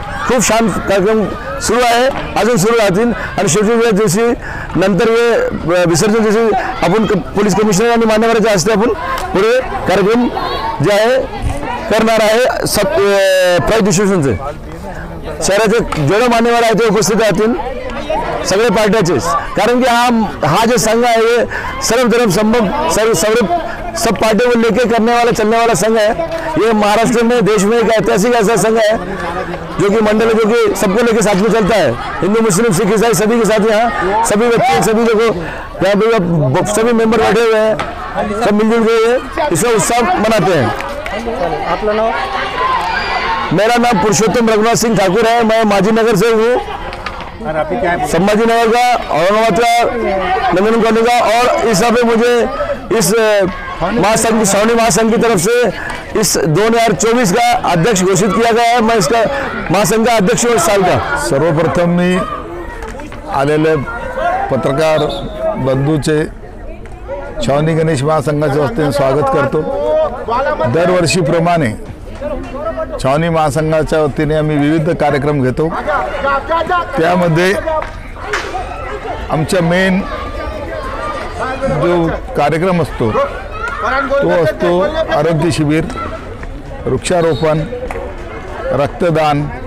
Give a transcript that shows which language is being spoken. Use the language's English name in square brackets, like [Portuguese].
[Marathi] खूप शांत कार्यक्रम सुरू आहे, अजून सुरू राहतील आणि शेवटच्या दिवशी नंतर विसर्जन दिवशी आपण पोलीस कमिशनर आणि मान्यवरांच्या हस्ते आपण पुढे कार्यक्रम जे आहे करणार आहे। प्राइज डिस्ट्रीब्युशनचे शहराचे जेवढे मान्यवर आहे ते उपस्थित राहतील सगळे पार्ट्याचे, कारण की हा जो संघ है [Hindi] ये सब पार्टियों को लेके करने वाला चलने वाला संघ है। ये महाराष्ट्र में, देश में एक ऐतिहासिक ऐसा संघ है जो कि मंडल है, जो कि सबको लेके साथ में चलता है, हिंदू मुस्लिम सिख ईसाई सभी के साथ। यहाँ सभी व्यक्ति, सभी लोगों यहाँ पे सभी मेंबर बैठे हुए हैं, सब मिलजुल के इसका उत्सव मनाते हैं। आपका नाम? मेरा नाम पुरुषोत्तम रघुनाथ सिंह ठाकुर है, मैं माजी नगर से हूँ, संभाजी नगर का, औरंगाबाद का, नंदन कॉलोनी का। और इस हिसाब से मुझे इस महासंघ, छावनी महासंघ की तरफ से इस 2024 का अध्यक्ष घोषित किया गया है। मैं इसका महासंघ का अध्यक्ष हूँ इस साल का। [Marathi] सर्वप्रथम मी आलेले पत्रकार बंधूचे छावनी गणेश महासंघाच्या वतीने स्वागत करतो। दरवर्षीप्रमाणे छावनी महासंघाच्या वतीने आम्ही विविध कार्यक्रम घेतो, त्यामध्ये आमचा मेन जो कार्यक्रम असतो तो असतो आरोग्य शिबिर, वृक्षारोपण, रक्तदान,